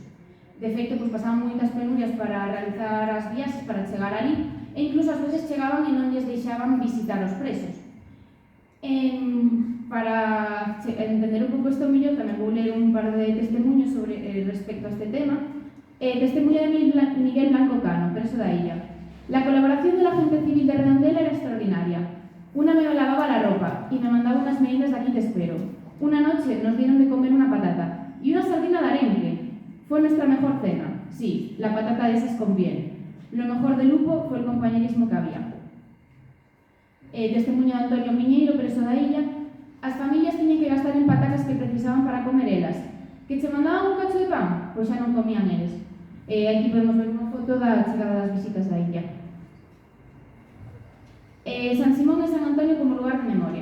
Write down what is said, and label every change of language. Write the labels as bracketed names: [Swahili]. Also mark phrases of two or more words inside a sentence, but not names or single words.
[Galician] De feito, pasaban moitas penurias para realizar as viaxes para chegar ali e incluso ás veces chegaban e non lles deixaban visitar os presos. Para entender un pouco isto mellor, tamén vou ler un par de testemunhos sobre respecto a este tema. Testemunho de Miguel Blanco Cano, preso da illa. [Spanish] La colaboración de la gente civil de Redondela era extraordinaria. Una me lavaba la ropa y me mandaba unas meriendas de aquí te espero. Una noche nos dieron de comer una patata y una sardina de arenque. Fue nuestra mejor cena. Sí, la patata de esas conviene. Lo mejor de Lupo fue el compañerismo que había. [Galician] Testemunho de Antonio Miñeiro, preso da illa. As familias tiñen que gastar en patacas que precisaban para comer elas. Que che mandaban un cacho de pan? Pois xa non comían eles. Aquí podemos ver unha foto da chegada das visitas da illa. San Simón e San Antonio como lugar de memoria.